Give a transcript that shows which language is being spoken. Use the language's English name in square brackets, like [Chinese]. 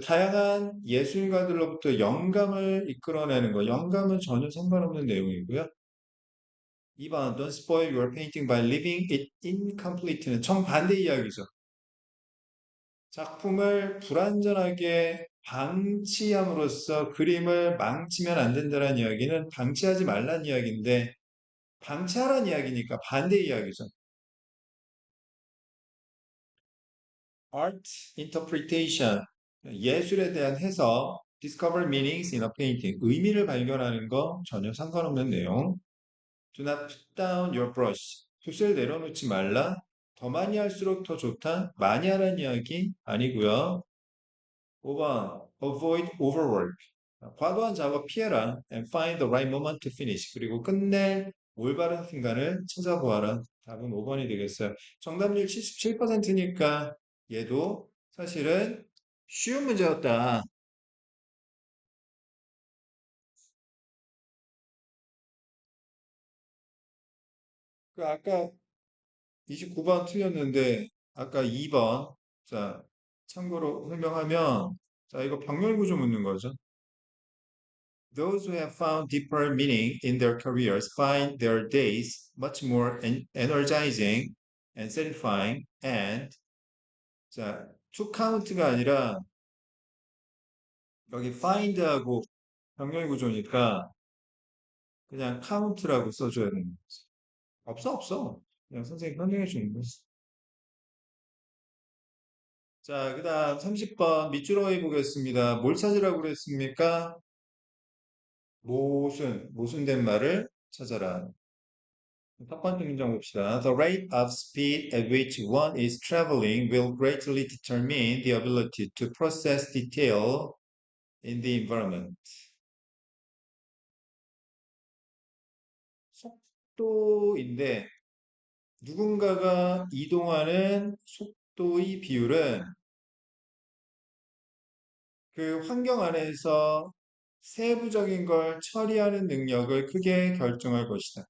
[Korean] 다양한 예술가들로부터 영감을 이끌어내는 거. 영감은 전혀 상관없는 내용이고요. [English] 2번, don't spoil your painting by leaving it incomplete는 정반대 이야기죠. [Korean] 작품을 불완전하게 방치함으로써 그림을 망치면 안 된다는 이야기는 방치하지 말란 이야기인데 방치하란 이야기니까 반대 이야기죠. Art interpretation, 예술에 대한 해석, discover meanings in a painting, 의미를 발견하는 거 전혀 상관없는 내용. [English] Do not put down your brush, 붓을 내려놓지 말라. [Korean] 더 많이 할수록 더 좋다. 많이 하라는 이야기 아니고요. 5번, avoid overwork. 과도한 작업 피해라. [English] And find the right moment to finish. [Korean] 그리고 끝낼 올바른 순간을 찾아보아라. 답은 5번이 되겠어요. 정답률 77%니까 얘도 사실은 쉬운 문제였다. 그 아까 29번 틀렸는데 아까 2번. 자, 참고로 설명하면 자, 이거 병렬 구조 묻는 거죠. [English] Those who have found deeper meaning in their careers find their days much more energizing and satisfying and 자, to count가 아니라 여기 find하고 병렬 구조니까 그냥 count라고 써줘야 되는 거지. [Korean] 없어. 그냥 선생님 설명해 주는 거지. 자, 그 다음 30번 밑줄어 보겠습니다. 뭘 찾으라고 그랬습니까? 모순된 말을 찾아라. 첫 번째 문장 봅시다. [English] The rate of speed at which one is traveling will greatly determine the ability to process detail in the environment. [Korean] 속도인데 누군가가 이동하는 속도의 비율은 그 환경 안에서 세부적인 걸 처리하는 능력을 크게 결정할 것이다.